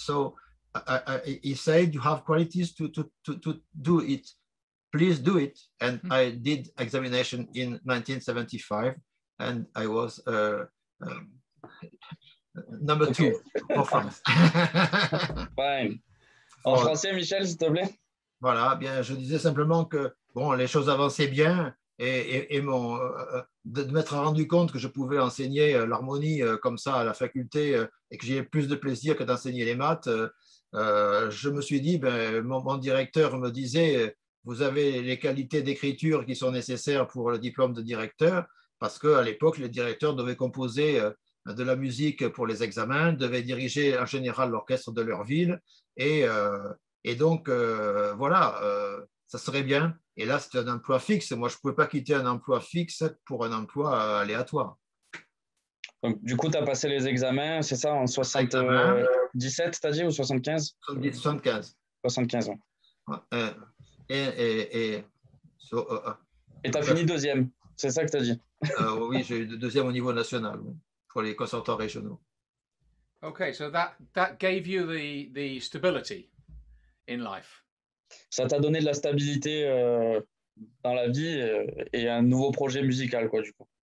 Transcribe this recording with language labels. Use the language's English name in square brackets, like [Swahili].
[English] So he said, you have qualities to do it. Please do it. And I did examination in 1975 and I was number 2 for France. Fine. [French] En français, Michel, s'il te plaît. Voilà, bien, je disais simplement que bon, les choses avançaient bien et de m'être rendu compte que je pouvais enseigner l'harmonie comme ça à la faculté et que j'ai plus de plaisir que d'enseigner les maths, je me suis dit, ben, mon directeur me disait, vous avez les qualités d'écriture qui sont nécessaires pour le diplôme de directeur, parce qu'à l'époque, les directeurs devaient composer de la musique pour les examens, devaient diriger en général l'orchestre de leur ville et donc, voilà, ça serait bien. Et là, c'est un emploi fixe. Moi, je ne pouvais pas quitter un emploi fixe pour un emploi aléatoire. Donc, du coup, tu as passé les examens, c'est ça, en 77, tu as dit, ou 75? 75. 75 ans. Et tu as fini deuxième, c'est ça que tu as dit? Oui, j'ai eu deuxième au niveau national pour les conservatoires régionaux. [English] Okay, so that gave you the stability in life. [French] Ça t'a donné de la stabilité dans la vie et un nouveau projet musical, quoi, du coup.